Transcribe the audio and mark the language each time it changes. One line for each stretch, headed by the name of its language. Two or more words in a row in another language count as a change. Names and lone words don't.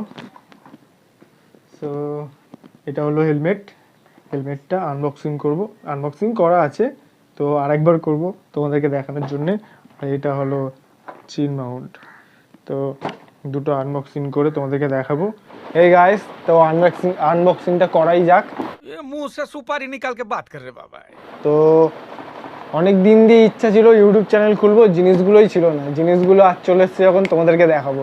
Bangla: সো এটা হলো হেলমেটটা আনবক্সিং করা আছে, তো আরেকবার করব তোমাদেরকে দেখানোর জন্যে। আর এটা হলো
English: chin mount,
Bangla: তো দুটো আনবক্সিং করে তোমাদেরকে দেখাবো। এই গাইস, তো আনবক্সিংটা করাই যাক।
Hindi: मुंह से सुपारी निकाल के बात कर रहे बाबा।
Bangla: তো অনেক দিন দিয়ে ইচ্ছা ছিল ইউটিউব চ্যানেল খুলবো, জিনিসগুলোই ছিল না। জিনিসগুলো আজ চলে এসছে যখন, তোমাদেরকে দেখাবো।